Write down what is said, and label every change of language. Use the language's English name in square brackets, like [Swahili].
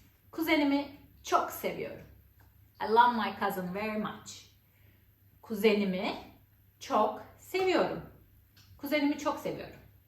[Turkish] Kuzenimi çok seviyorum. [English] I love my cousin very much. [Turkish] Kuzenimi çok seviyorum. Kuzenimi çok seviyorum.